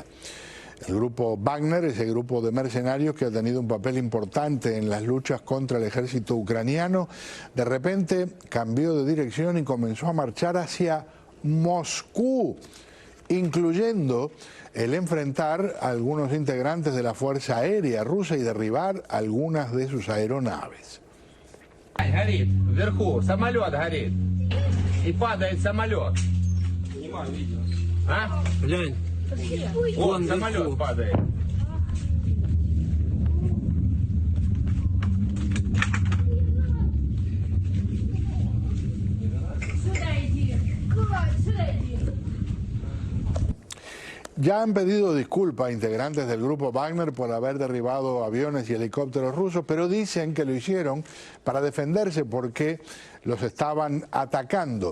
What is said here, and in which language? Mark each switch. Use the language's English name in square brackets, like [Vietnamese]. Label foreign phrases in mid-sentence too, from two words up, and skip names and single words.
[Spanish] El grupo Wagner, ese grupo de mercenarios que ha tenido un papel importante en las luchas contra el ejército ucraniano, de repente cambió de dirección y comenzó a marchar hacia Moscú, incluyendo el enfrentar a algunos integrantes de la Fuerza Aérea Rusa y derribar algunas de sus aeronaves. [Russian] Горит, вверху, самолет горит. И падает самолет. Снимаю видео. А? Глянь. Вот, самолет падает. Сюда иди. Сюда иди. [Spanish] Ya han pedido disculpas a integrantes del grupo Wagner por haber derribado aviones y helicópteros rusos, pero dicen que lo hicieron para defenderse porque los estaban atacando.